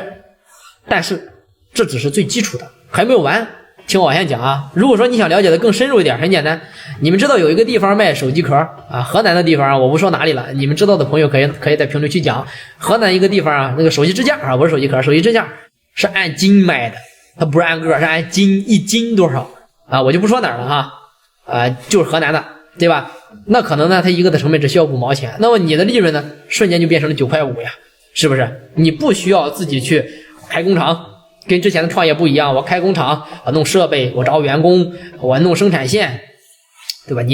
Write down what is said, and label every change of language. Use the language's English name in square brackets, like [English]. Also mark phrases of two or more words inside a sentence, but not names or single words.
[Chinese] 但是這只是最基礎的，還沒有完。聽我往下講如果說你想了解的更深入一點，很簡單，你們知道有一個地方賣手機殼河南的地方我不說哪裡了，你們知道的朋友可以在評論區講。河南一個地方那個手機支架不是手機殼，手機支架是按斤賣的，它不是按個，是按斤，一斤多少我就不說哪兒了就是河南的，对吧？那可能呢，它一個的成本只需要5毛錢，那麼你的利潤呢，瞬間就變成了9塊5呀，是不是？你不需要自己去開工廠。跟之前的創業不一樣，我開工廠，我弄設備，我招員工，我弄生產線，對吧？